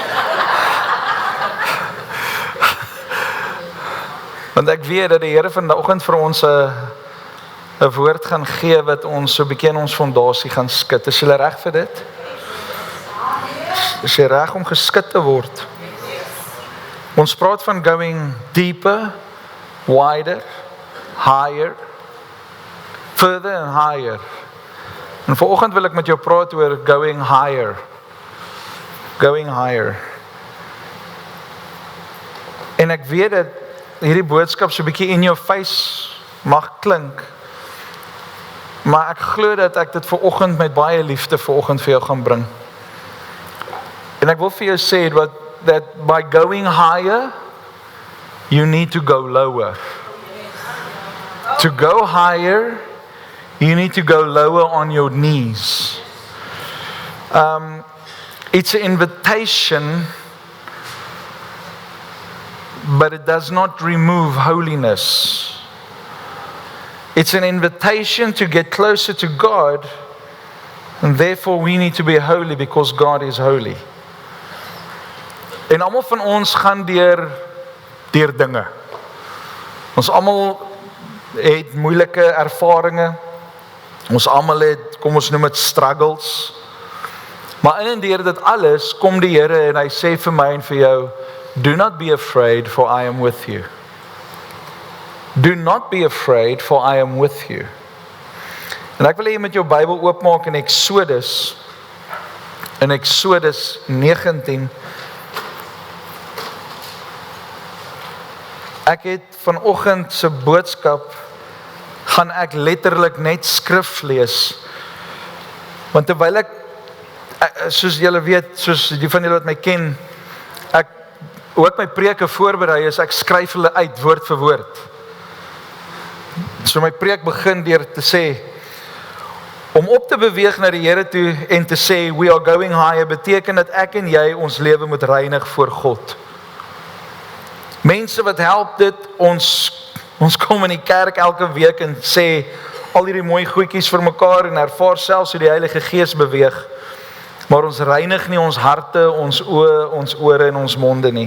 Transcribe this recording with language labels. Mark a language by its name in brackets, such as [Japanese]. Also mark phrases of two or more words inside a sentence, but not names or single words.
[Afrikaans] Want ek weet dat die Here vanoggend vir ons 'n woord gaan gee, wat ons so 'n bietjie in ons fondasie gaan skud. Is julle reg vir dit? Is jy reg om geskit te word? Ons praat van [English] going deeper, wider, higher, further and higher. [Afrikaans] En vanoggend wil ek met jou praat oor [English] going higher. Going higher. [Afrikaans] En ek weet dat hierdie boodskap so 'n bietjie in jou face mag klink, maar ek glo dat ek dit vanoggend met baie liefde vanoggend vir jou gaan bring. En ek wil vir jou sê [English] that by going higher, you need to go lower. To go higher, you need to go lower on your knees. It's an invitation, but it does not remove holiness. It's an invitation to get closer to God, and therefore we need to be holy because God is holy. [Afrikaans] En almal van ons gaan deur dinge. Ons almal het moeilike ervarings. Ons almal het, kom ons noem dit struggles. Maar in en deur dit alles kom die Here en hy sê vir my en vir jou, [English] do not be afraid, for I am with you. Do not be afraid, for I am with you. [Afrikaans] En ek wil hê jy met jou Bybel oopmaak in Exodus 19. Ek het vanoggend se boodskap gaan ek letterlik net skrif lees. Want terwyl ek, soos julle weet, soos die van julle wat my ken, hoe ek my preke voorberei is, ek skryf hulle uit woord vir woord. So my preek begin deur te sê, om op te beweeg na die Here toe en te sê, [English] we are going higher, [Afrikaans] beteken dat ek en jy ons lewe moet reinig voor God. Mense wat help dit, ons kom in die kerk elke week en sê al hierdie mooi goedjies vir mekaar en ervaar selfs hoe die Heilige Gees beweeg. Maar ons reinig nie ons harte, ons oë, ons ore en ons monde nie.